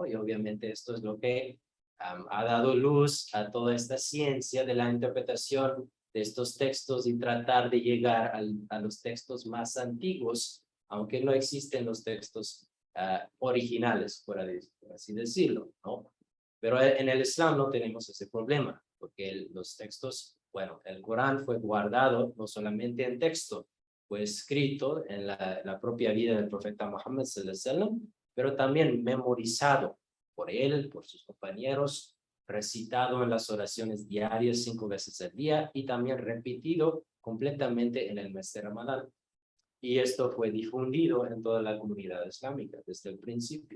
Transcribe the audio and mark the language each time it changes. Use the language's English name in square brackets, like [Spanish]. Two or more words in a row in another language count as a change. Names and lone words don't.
[Spanish] Y obviamente esto es lo que ha dado luz a toda esta ciencia de la interpretación de estos textos y tratar de llegar a los textos más antiguos, aunque no existen los textos originales, por así decirlo, ¿no? Pero en el Islam no tenemos ese problema, porque los textos, bueno, el Corán fue guardado no solamente en texto, fue escrito en la propia vida del profeta Muhammad [Arabic] صلى الله عليه وسلم, [Spanish] pero también memorizado por él, por sus compañeros, recitado en las oraciones diarias 5 veces al día y también repetido completamente en el mes de Ramadán. Y esto fue difundido en toda la comunidad islámica desde el principio.